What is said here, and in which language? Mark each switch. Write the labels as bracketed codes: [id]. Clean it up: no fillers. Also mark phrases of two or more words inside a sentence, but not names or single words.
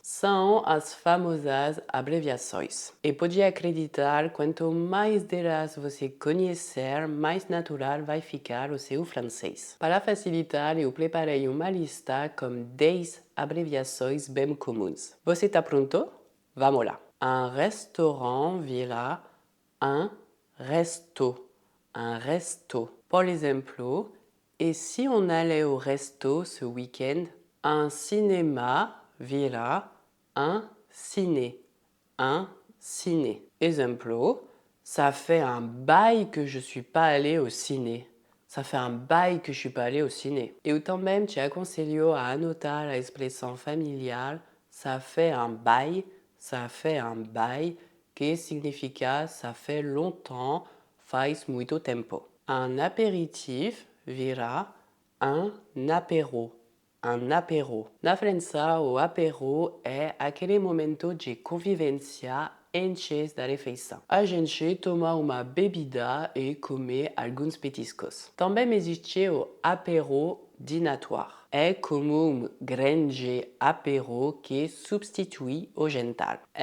[pt] São as famosas abreviações. E pode acreditar, quanto mais delas você conhecer, mais natural vai ficar o seu francês. Para facilitar, eu preparei uma lista com 10 abreviações bem comuns. Você está pronto? Vamos lá! [fr] Un restaurant vira un resto. Un resto. [pt] Por exemplo, [fr] et si on allait au resto ce week-end? Un cinéma vira un ciné. Un ciné. Exemple, ça fait un bail que je suis pas allé au ciné. Ça fait un bail que je suis pas allé au ciné. [pt] Eu também te aconselho a anotar a expressão familiar [fr] ça fait un bail, [pt] que significa [fr] ça fait longtemps, [pt] faz muito tempo. [fr] Un apéritif vira un apéro. Un apéro. [pt] Na França, o apéro é aquele momento de convivência antes da refeição. A gente toma uma bebida e come alguns petiscos. Também existe o [fr] apéro dînatoire. [pt] É como um grande apéro que substitui o jantar.